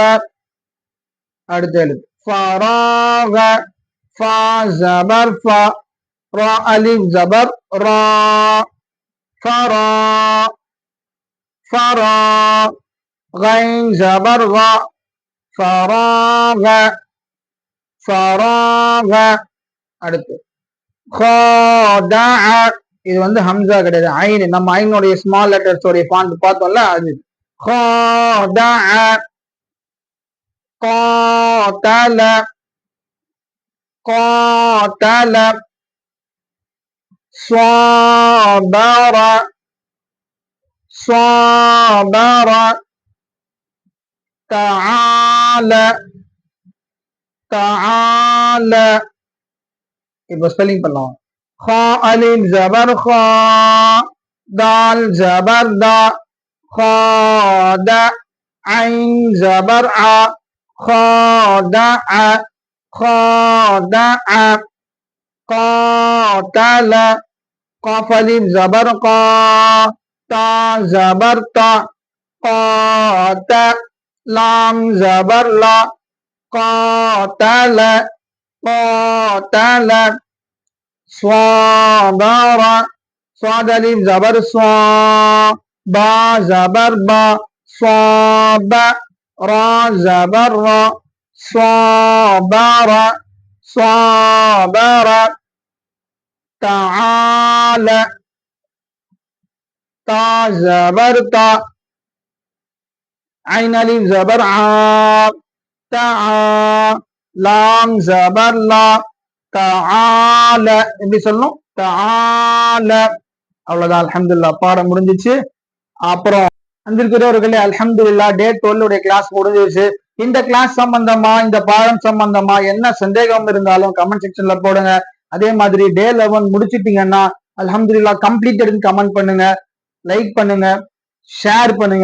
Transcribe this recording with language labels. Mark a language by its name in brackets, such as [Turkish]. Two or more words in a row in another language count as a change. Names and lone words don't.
[Tamil] அடுத்த எழுத்து [Arabic] فراغ فا زبر فا را الف زبر را فرا فرا غين زبر غا فراغ فراغ. [Tamil] அடுத்து خادع. இது வந்து ஹம்சா கிடையாது, ஐன். நம்ம ஐனுடைய [English] small letters [Tamil] உடைய ஃபாண்ட் பார்த்தோம்ல அது. [Arabic] خادع قاتل قاتل صابر صابر تعال تعال. [Tamil] இப்போ ஸ்பெல்லிங் பண்ணலாம். [Arabic] خا الف زبر خا دال زبر دا خاد عين زبر ع خادع خادع قاتل قاف الف زبر قا تا زبر تا قات لام زبر لا قاتل قاتل صابر صاد الف زبر صا با زبر با صاب را زبر را صابر صابر تعال تا زبر تا عين الف زبر ع تع لام زبر لا تعال. [Tamil] எப்படி சொல்லணும்? تعال. அவ்வளவுதான். அல்ஹம்துலில்லாஹ் பாடம் முடிஞ்சிச்சு. அப்புறம் அன்பிற்குரியவர்களே, அல்ஹம்துலில்லாஹ் டே 12 உடைய கிளாஸ் முடிஞ்சிருச்சு. இந்த கிளாஸ் சம்பந்தமா, இந்த பாடம் சம்பந்தமா என்ன சந்தேகம் இருந்தாலும் [English] comment section [Tamil] போடுங்க. அதே மாதிரி டே 11 முடிச்சிட்டீங்கன்னா அல்ஹம்துலில்லாஹ் [English] completed comment [Tamil] பண்ணுங்க, லைக் பண்ணுங்க, ஷேர் பண்ணுங்க.